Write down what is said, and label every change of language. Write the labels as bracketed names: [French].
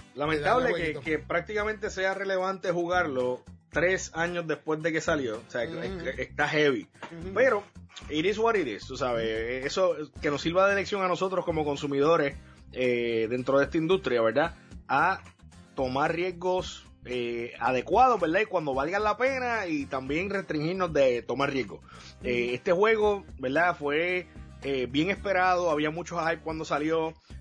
[Spanish] Lamentable que prácticamente sea relevante jugarlo 3 años después de que salió. O sea, está heavy. [English] Pero, it is what it is, [Spanish] tú sabes. Eso que nos sirva de lección a nosotros como consumidores dentro de esta industria, ¿verdad? A tomar riesgos adecuados, ¿verdad? Y cuando valgan la pena, y también restringirnos de tomar riesgos. Este juego, ¿verdad? Fue bien esperado, había mucho hype cuando salió.